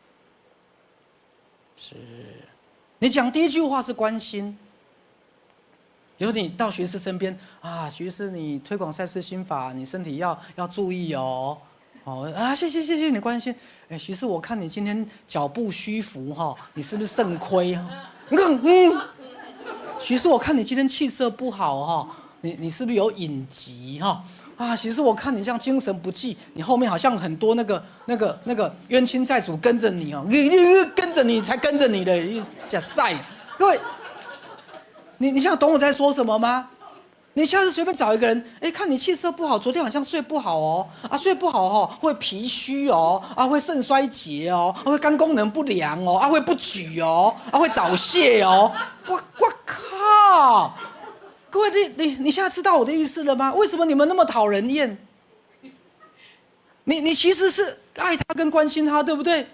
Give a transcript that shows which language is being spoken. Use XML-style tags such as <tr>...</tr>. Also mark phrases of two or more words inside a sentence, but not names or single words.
<zh>是，你講第一句話是關心。比如你到徐師身邊啊，徐師你推廣賽斯心法，你身體要注意哦。啊，謝謝你關心。徐師，我看你今天腳步虛浮哈，你是不是腎虧？徐師，我看你今天氣色不好哈， 你是不是有隱疾哈？啊，其實我看你這樣精神不濟，你後面好像很多那個冤親債主跟着你哦，你跟着你才跟着你的，假賽。各位，你現在懂我在說什麼嗎？你下次隨便找一個人，哎，看你氣色不好，昨天好像睡不好哦，啊，睡不好哦，會脾虛哦，啊，會腎衰竭哦，啊，會肝功能不良哦，啊，會不舉哦，啊，會早洩哦，我靠！各位，你現在知道我的意思了嗎？為什麼你們那麼討人厭？你其實是愛他跟關心他，對不對？</zh>